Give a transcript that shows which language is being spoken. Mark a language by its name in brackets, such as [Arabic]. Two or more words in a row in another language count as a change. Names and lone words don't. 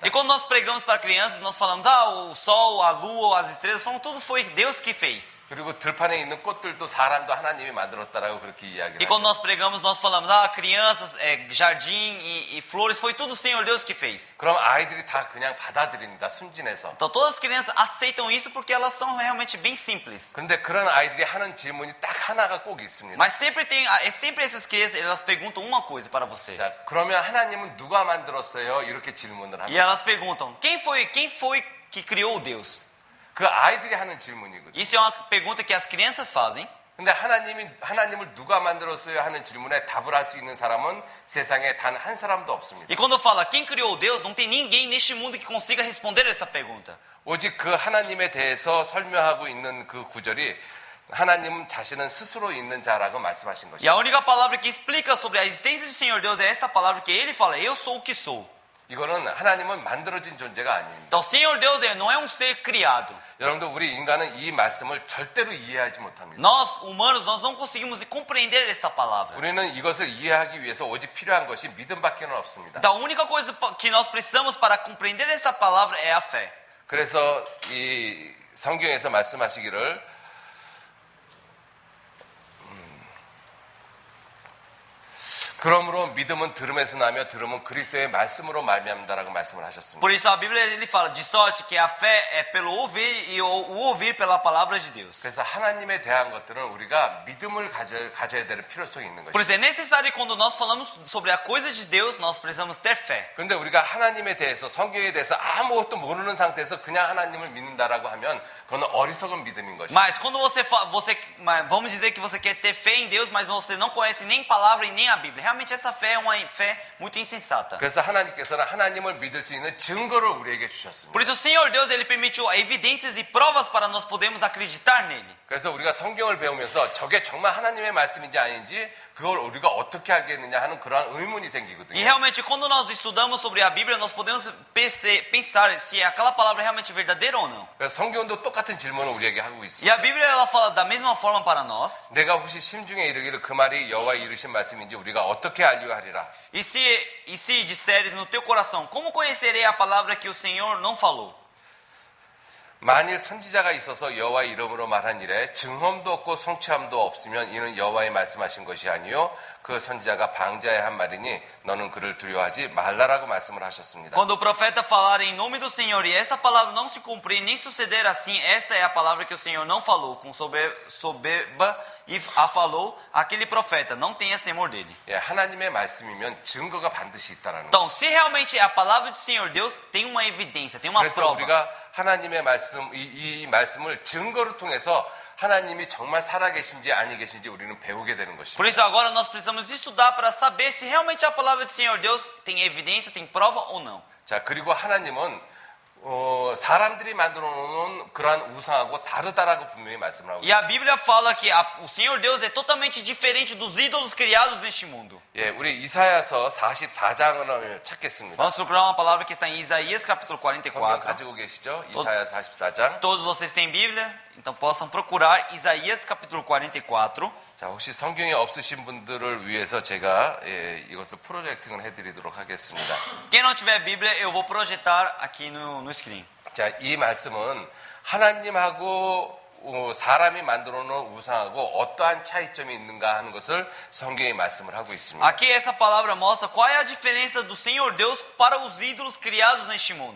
[Portuguese] E quando nós pregamos para crianças, nós falamos: o sol, a lua, as estrelas, tudo foi Deus que fez. [Korean] 그리고 들판에 있는 꽃들도 사람도 하나님이 만들었다라고 그렇게 이야기를 [Portuguese] E quando nós pregamos, nós falamos: crianças, jardim e flores, foi tudo o Senhor Deus que fez. [Korean] 그럼 아이들이 다 그냥 받아들입니다. 순진해서. [Portuguese] Então todas as crianças aceitam isso porque elas são realmente bem simples. [Korean] 그런데 그런 아이들이 하는 질문이 딱 하나가 꼭 있습니다. [Portuguese] Mas sempre essas crianças, elas perguntam uma coisa para você. [Korean] 자, 그러면 하나님은 누가 만들었어요? 이렇게 질문을 [Portuguese] E [Korean] 합니다. [Portuguese] elas perguntam: quem foi que criou Deus? [Korean] 그 아이들이 하는 질문이거든요. [Portuguese] Isso é uma pergunta que as crianças fazem. [Korean] 근데 하나님을 누가 만들었어요? 하는 질문에 답을 할 수 있는 사람은 세상에 단 한 saram도 없습니다. [Portuguese] E quando fala quem criou Deus, não tem ninguém neste mundo que consiga responder essa pergunta. [Korean] 오직 그 하나님에 대해서 설명하고 있는 그 구절이 하나님 자신은 스스로 있는 자라고 말씀하신 [Portuguese] E [Korean] 것입니다. [Portuguese] a única palavra que explica sobre a existência do Senhor Deus é esta palavra que ele fala: eu sou o que sou. [Korean] 이거는 하나님은 만들어진 존재가 아닙니다. [Portuguese] Então, o Senhor Deus não é um ser criado. [Korean] 여러분들 우리 인간은 이 말씀을 절대로 이해하지 못합니다. [Portuguese] Nós, humanos, nós não conseguimos compreender esta palavra. [Korean] 우리는 이것을 이해하기 위해서 오직 필요한 것이 믿음밖에는 없습니다. [Portuguese] Então, a única coisa que nós precisamos para compreender esta palavra é a fé. [Korean] 그래서 이 성경에서 말씀하시기를 그러므로 믿음은 들음에서 나며 들음은 그리스도의 말씀으로 말미암다라고 말씀을 하셨습니다. [Portuguese] Por isso a Bíblia ele fala de sorte que a fé é pelo ouvir e o ouvir pela palavra de Deus. [Korean] 그래서 하나님에 대한 것들은 우리가 믿음을 가져야 되는 필요성이 있는 [Portuguese] Por [Korean] 것입니다. [Portuguese] isso é necessário quando nós falamos sobre a coisa de Deus, nós precisamos ter fé. [Korean] 그런데 우리가 하나님에 대해서 성경에 대해서 아무것도 모르는 상태에서 그냥 하나님을 믿는다라고 하면 그건 어리석은 믿음인 것입니다. [Portuguese] Mas quando vamos dizer que você quer ter fé em Deus, mas você não conhece nem palavra e nem a Bíblia. Realmente essa fé é uma fé muito insensata. [Korean] 그래서 하나님께서는 하나님을 믿을 수 있는 증거를 우리에게 주셨습니다. [Portuguese] Por isso o Senhor Deus ele permitiu evidências e provas para nós podermos acreditar nele. [Korean] 그래서 우리가 성경을 배우면서 저게 정말 하나님의 말씀인지 아닌지 그걸 우리가 어떻게 하겠느냐 하는 그러한 의문이 [Portuguese] E [Korean] 생기거든요. [Portuguese] realmente quando nós estudamos sobre a Bíblia, nós podemos pensar se aquela palavra é realmente verdadeira ou não. [Korean] 그래서 성경도 똑같은 질문을 우리에게 하고 있습니다. [Portuguese] E a Bíblia ela fala da mesma forma para nós. [Korean] 내가 혹시 심중에 이르기를 그 말이 여호와의 이르신 말씀인지 우리가 어떻게 알려하리라. [Portuguese] E se disseres no teu coração, como conhecerei a palavra que o Senhor não falou? [Korean] 만일 선지자가 있어서 여호와의 이름으로 말한 일에 증언도 없고 성취함도 없으면 이는 여호와의 말씀하신 것이 아니요 그 선지자가 방자에 한 말이니 너는 그를 두려워하지 말라라고 말씀을 하셨습니다. [Portuguese] Quando o profeta falar em nome do Senhor e esta palavra não se cumprir nem suceder assim, esta é a palavra que o Senhor não falou, com soberba e a falou aquele profeta, não tenhas temor dele. [Korean] 예, 하나님의 말씀이면 증거가 반드시 있다라는 거예요. [Portuguese] Então, se realmente é a palavra do Senhor Deus, tem uma evidência, tem uma [Korean] 그래서 [Portuguese] prova. [Korean] 우리가 하나님의 말씀, 이 말씀을 증거를 통해서 하나님이 정말 살아계신지 아니 계신지 우리는 배우게 되는 [Portuguese] Por [Korean] 것입니다. [Portuguese] isso agora nós precisamos estudar para saber se realmente a palavra do Senhor Deus tem evidência, tem prova ou não. [Korean] 자, 그리고 하나님은 사람들이 만들어 놓은 그러한 우상하고 다르다라고 분명히 말씀을 하고 [Portuguese] E a Bíblia fala que o Senhor Deus é totalmente diferente dos ídolos criados neste mundo. [Korean] 예, 우리 이사야서 44장을 찾겠습니다. [Portuguese] Vamos procurar uma palavra que está em Isaías capítulo [Korean] 성경 [Portuguese] 44. [Korean] 가지고 계시죠? 이사야 44장. [Portuguese] Todos vocês têm Bíblia, então possam procurar Isaías capítulo 44. [Korean] 자, 혹시 성경이 없으신 분들을 위해서 제가 이것을 프로젝팅을 해드리도록 하겠습니다. [Portuguese] Quem não tiver Bíblia, eu vou projetar aqui no screen. [Korean] 자, 이 말씀은 하나님하고 사람이 만들어 놓은 우상하고 어떠한 차이점이 있는가 하는 것을 성경이 말씀을 하고 있습니다. [Portuguese] Aqui essa palavra mostra qual é a diferença do Senhor Deus para os ídolos criados neste mundo.